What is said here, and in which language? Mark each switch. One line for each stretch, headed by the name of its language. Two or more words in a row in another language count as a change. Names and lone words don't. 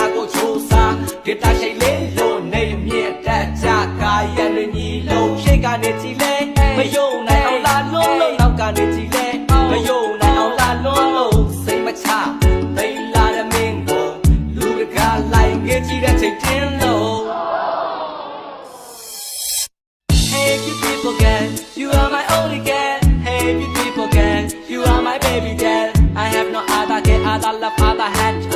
Burmese: ကိုယ်ချိုးစားဂီတာရှိလေးလို့နေမြင့်တက်ကြကာယရည်ညီလို့ရှိကနေကြည်လဲမယုံနိုင်အောင်လာလုံးလုံးနောက်ကနေကြည်လဲမယုံနိုင်အောင်လာလုံးလုံးစိတ်မချသိလာတဲ့မင်းကိုလူတကာလိုက်ငေးကြည့်တဲ့ချိန်တင်းလို့
English: Hey beautiful girl you are my only girl Hey beautiful girl you are my baby girl I have no other girl other love other hand